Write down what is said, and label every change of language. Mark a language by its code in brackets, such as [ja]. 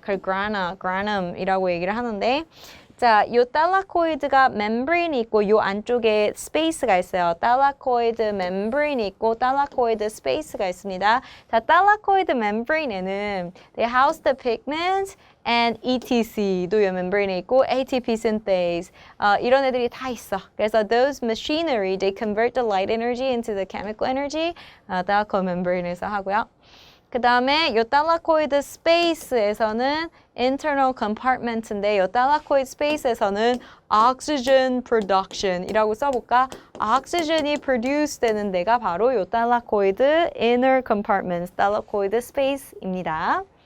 [ko] 그 granum이라고 얘기를 하는데 자, 요 탈라코이드가 멤브레인이 있고 요 안쪽에 스페이스가 있어요. 탈라코이드 멤브레인이 있고 탈라코이드 스페이스가 있습니다. 자, 탈라코이드 멤브레인에는 [en] they house the pigment [ko] and ETC도 요 멤브레인에 있고 ATP synthase 이런 애들이 다 있어. [en] 그래서 those machinery they convert the light energy into the chemical energy [ko] 탈라코이드 멤브레인에서 하고요. 그 다음에 요 탈라코이드 스페이스에서는 internal compartment인데 요 탈라코이드 스페이스에서는 [en] oxygen production [ko] 이라고 써볼까? oxygen이 produce 되는 데가 바로 요 탈라코이드 inner compartment, 탈라코이드 스페이스입니다.